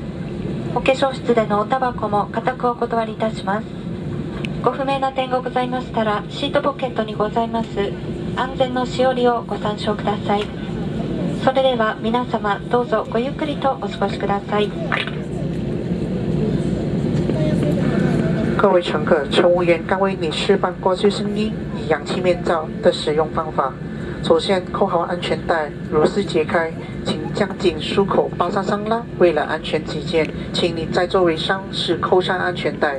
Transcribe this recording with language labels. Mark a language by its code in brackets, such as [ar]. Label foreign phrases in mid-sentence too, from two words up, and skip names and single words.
[ja] お化粧室でのおタバコも固くお断りいたします。ご不明な点がございましたら、シートポケットにございます安全のしおりをご参照ください。それでは皆様どうぞごゆっくりとお過ごしください。 [zh] 各位乘客，乘务员刚为你示范过救生衣与氧气面罩的使用方法。首先，扣好安全带，螺丝解开，请将紧束口包上上拉。为了安全起见，请你在座位上时扣上安全带。